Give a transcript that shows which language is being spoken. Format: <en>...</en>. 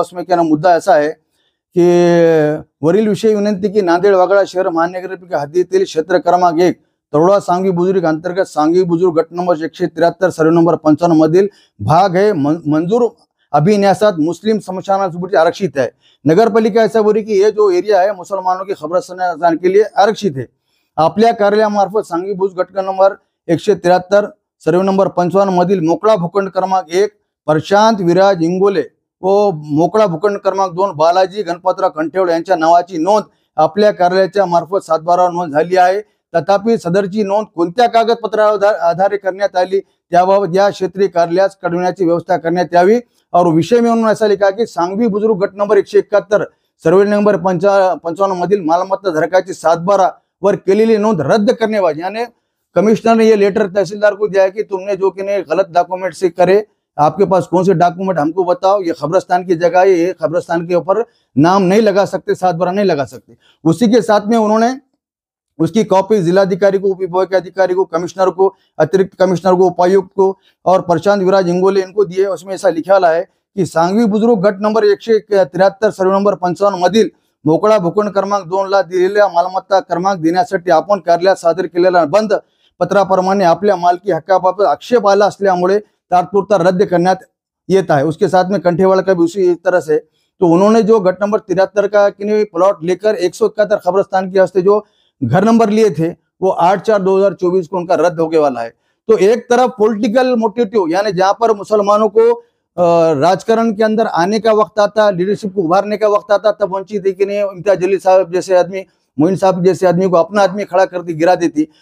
<hi>उसमें क्या ना मुद्दा ऐसा है की</hi> <mr>वरील विषय विनंती की नांदेड़ वागड़ा शहर महानगरपालिका हद्दीतील क्षेत्र क्रमांक 1 तरोडा सांगवी बुजुर्ग अंतर्गत सांगवी बुजुर्ग गट नंबर 173 सर्वे नंबर 55 मधील भाग है मंजूर अभिन्यासात मुस्लिम स्मशानासाठी आरक्षित है।</mr> <hi>नगरपालिका ऐसा बोली कि ये जो एरिया है मुसलमानों के खबरस्तान के लिए आरक्षित है।</hi> <mr>आपल्या कार्यालयामार्फत सांगवी बुजुर्ग गट नंबर 173 सर्वे नंबर 55 मधील मोकळा भूखंड क्रमांक 1 प्रशांत विराज इंगोले व मोकळा भूखंड क्रमांक 2 बालाजी गणपतराव कंठेवळ यांच्या नावाची नोंद आपल्या कार्यालयाच्या मार्फत 7/12 नोंद झाली आहे। तथापि सदरची नोंद कोणत्या कागदपत्रावर आधारे करण्यात आली त्याबाबत या क्षेत्रीय कार्यालयास कळविण्याची व्यवस्था करण्यात यावी।</mr> <hi>और विषय में उन्होंने ऐसा लिखा कि सांगवी बुजुर्ग गट नंबर 171 सर्वे नंबर 55</hi> <mr>मधील मालमत्ता धारकाची 7/12 वर केलेली नोंद रद्द</mr> <hi>करने वाली। यानी कमिश्नर ने ये लेटर तहसीलदार को दिया है कि तुमने जो कि गलत डॉक्यूमेंट से करे आपके पास कौन से डॉक्यूमेंट हमको बताओ, ये कब्रिस्तान की जगह है, ये कब्रिस्तान के ऊपर नाम नहीं लगा सकते, 7 बार नहीं लगा सकते। उसी के साथ में उन्होंने उसकी कॉपी जिलाधिकारी को, उपविभाग के अधिकारी को, कमिश्नर को, अतिरिक्त कमिश्नर को, उपायुक्त को और प्रशांत विराज इंगोले इनको दिए। उसमें ऐसा लिखा हुआ है की</hi> <mr>सांगवी बुजुर्ग गट नंबर 173 सर्वे नंबर 55 मधील मोकळा भूखंड क्रमांक 2ला दिलेल्या मालमत्ता क्रमांक देण्यासाठी आपण कार्यालयात सादर केलेला बंद पत्राप्रमाणे आपल्या मालकी हक्काबाबत आक्षेप आला असल्यामुळे तात्पुरता रद्द करण्यात येत है।</mr> <hi>उसके साथ में कंठेवाला का भी उसी तरह से, तो उन्होंने जो गट नंबर 73 का प्लॉट लेकर 171 कब्रिस्तान के वास्ते जो घर नंबर लिए थे वो 8/4/2024 को उनका रद्द होने वाला है। तो एक तरफ पॉलिटिकल मोटिव, यानी जहां पर मुसलमानों को राजकारण के अंदर आने का वक्त आता, लीडरशिप को उभारने का वक्त आता, तब वंचित इम्तियाज जलील साहब जैसे आदमी, मोइन साहब जैसे आदमी को अपना आदमी खड़ा करती, गिरा देती।</hi>